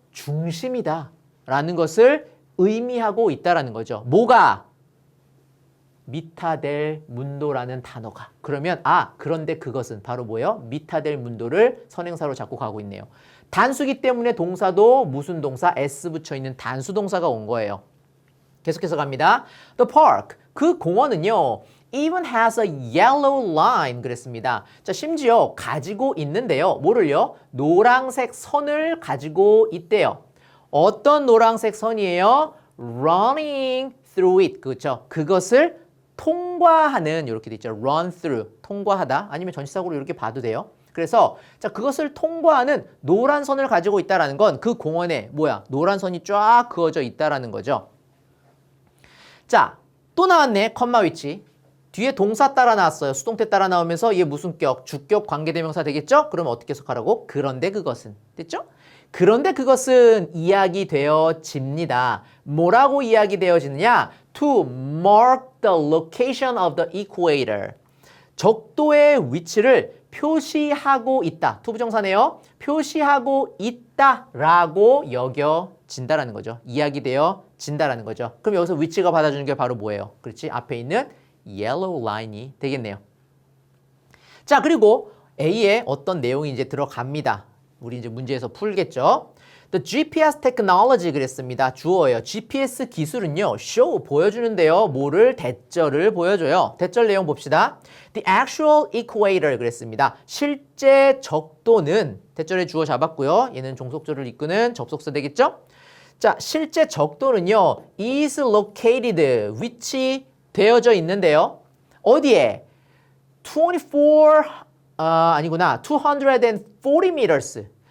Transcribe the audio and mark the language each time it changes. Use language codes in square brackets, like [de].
[ko] 중심이다 라는 것을 의미하고 있다라는 거죠. 뭐가? 미타델 문도라는 단어가. 그러면 그런데 그것은 바로 뭐예요? 미타델 문도를 선행사로 잡고 가고 있네요. 단수기 때문에 동사도 무슨 동사? s 붙여 있는 단수 동사가 온 거예요. 계속해서 갑니다. [en] The park, [ko] 그 공원은요, [en] even has a yellow line [ko] 그랬습니다. 자, 심지어 가지고 있는데요. 뭐를요? 노란색 선을 가지고 있대요. 어떤 노란색 선이에요? [en] running through it. [ko] 그렇죠? 그것을 통과하는, 이렇게 돼 있죠. [en] run through, [ko] 통과하다. 아니면 전치사구로 이렇게 봐도 돼요. 그래서 자, 그것을 통과하는 노란 선을 가지고 있다라는 건 그 공원에 뭐야? 노란 선이 쫙 그어져 있다라는 거죠. 자, 또 나왔네. 컴마 위치. 뒤에 동사 따라 나왔어요. 수동태 따라 나오면서 얘 무슨 격? 주격 관계대명사 되겠죠? 그럼 어떻게 해석하라고? 그런데 그것은. 됐죠? 그런데 그것은 이야기되어집니다. 뭐라고 이야기되어지느냐? [en] To mark the location of the equator. [ko] 적도의 위치를 표시하고 있다. 투부정사네요. 표시하고 있다라고 여겨진다라는 거죠. 이야기되어진다라는 거죠. 그럼 여기서 위치가 받아주는 게 바로 뭐예요? 그렇지? 앞에 있는 yellow line이 되겠네요. 자, 그리고 A에 어떤 내용이 이제 들어갑니다. 우리 이제 문제에서 풀겠죠. [en] The GPS technology [ko] 그랬습니다. 주어예요. GPS 기술은요, show 보여주는데요. 뭐를? 대절을 보여줘요. 대절 내용 봅시다. [en] The actual equator [ko] 그랬습니다. 실제 적도는 대절에 주어 잡았고요. 얘는 종속절을 이끄는 접속사 되겠죠? 자, 실제 적도는요, [en] is located [ko] 위치되어져 있는데요. 어디에? [en] 240 meters.